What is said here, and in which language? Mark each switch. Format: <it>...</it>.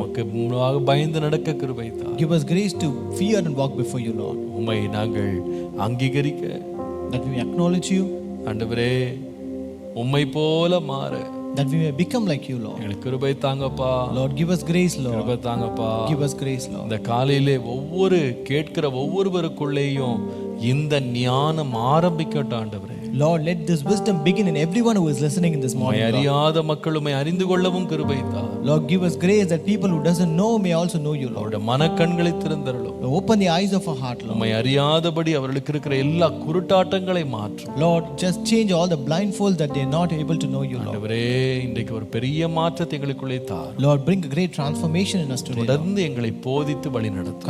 <ta>உமக்கு முன்பாக பயந்து நடக்க கிருபை தார்.</ta> <en>Give us grace to fear and walk before you, Lord.</en> <ta>உம்மை நாங்கள் அங்கீகரிக்க,</ta> <en>That we may acknowledge you,</en> <ta>ஆண்டவரே, உம்மை போல மாற</ta> <en>that we may become like you, Lord.</en> <ta>எங்களுக்கு கிருபை தாங்கப்பா.</ta> <en>Lord, give us grace, Lord.</en> <ta>கிருபை தாங்கப்பா.</ta> <en>Give us grace, Lord.</en> <ta>இந்த காலையிலே ஒவ்வொரு கேட்கிற ஒவ்வொருவருக்குள்ளேயும் இந்த ஞானம் ஆரம்பிக்கட்டும் ஆண்டவரே.</ta> <en>Lord, let this wisdom begin in everyone who is listening in this</en> <ta>உம்மை</ta> <en>morning, Lord.</en> <ta>அறியாத மக்கள் உம்மை அறிந்து கொள்ளவும் கிருபை தார்.</ta> <en>Lord, give us grace that people who doesn't know may also know you, Lord.</en> <ta>அவருடைய மனக்கண்களை திறந்தருளும்.</ta> <en>Lord, open the eyes of our heart, Lord.</en> <ta>உம்மை அறியாதபடி அவர்களுக்கு இருக்கிற எல்லா குருட்டாட்டங்களை மாற்றும்.</ta> <en>Lord, just change all the blindfolds that they are not able to know you, Lord.</en> <ta>ஆண்டவரே, இன்றைக்கு ஒரு பெரிய மாற்றத்தை எங்களுக்குள்ளே தார்.</ta> <en>Lord, bring a great transformation in us today, Lord.</en> <ta>தொடர்ந்து எங்களை போதித்து வழி நடத்தும்.</ta>